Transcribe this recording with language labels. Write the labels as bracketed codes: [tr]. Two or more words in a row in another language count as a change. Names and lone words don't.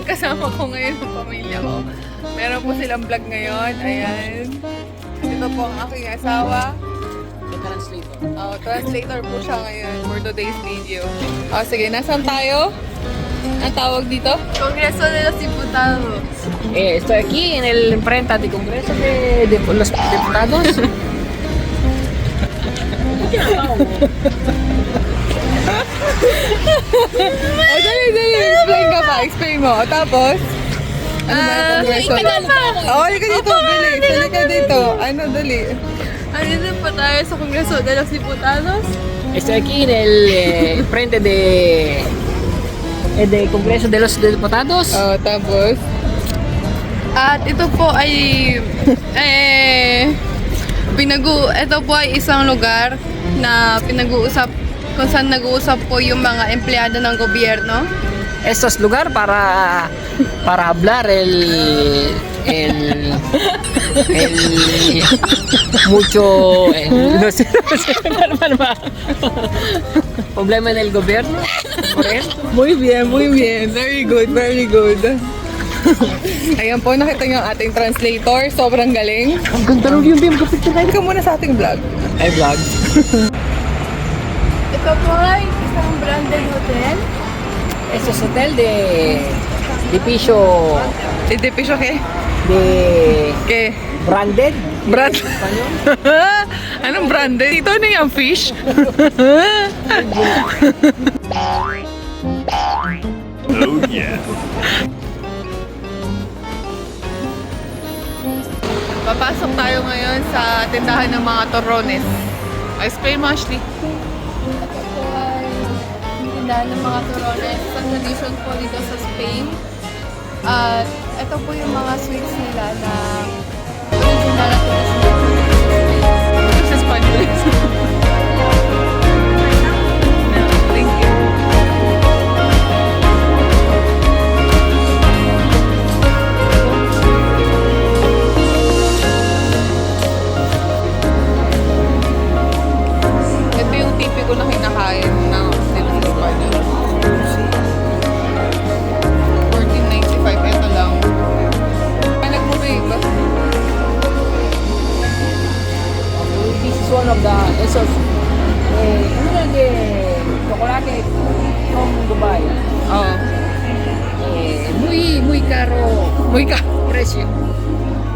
[tl] Kasama ko ngayon ang pamilya ko. Meron po silang vlog ngayon. Ayan. Ito po ang aking asawa. Translator. Oh, translator po siya ngayon [en] for today's video. [tl] Oh, sige, nasan tayo? Ang tawag dito? [es] Congreso de los Diputados. Estoy aquí en el enfrente del Congreso de los Diputados. [tl] Oh, dali. Explain ka pa. Explain mo. Tapos? Ano ba yung Congreso? Oh, halika dito. Dali. Halika dito. Ano, dali. Andito po tayo sa Congreso de los Diputados. [es] Estoy aquí en el frente del Congreso de los Diputados. [tl] Oh, tapos? At ito po ay ito po ay isang lugar na pinag-uusap kung saan nag-uusap po yung mga empleyado ng gobyerno. [es] Esto es lugar para hablar el mucho no sé, para problema en el gobierno por eso. Muy bien. [en] Very good. [tl] Ayan po, nakita niyo ang ating translator. Sobrang galing. Ang ganda rin yung bim kapit na Ka muna sa ating vlog. ay vlog. Ito po ay isang branded hotel. [es] Este es hotel de piso Edipisyo ke? de Ke? branded. Brand. Español. [tl] Anong branded? Ito na yung fish. [en] Oh yeah. [tl] Papasok tayo ngayon sa tindahan ng mga torrones. Explain mo, Ashley. Ito po ay tindahan ng mga torrones. Sa tradition po dito sa Spain. At ito po yung mga sweets nila na original na traditional. Ito sa Spanish. [en] No, thank you. [tl] Ito yung tipiko na kinakain ng dito sa Spanya. 14.95, ito lang. Ay, nag-move ba? [en] This is one of the esos [tl] ano lang [es] de chocolate [en] from Dubai. [tl] Oo. [es] Muy caro [tl] Uy ka. [es] precio.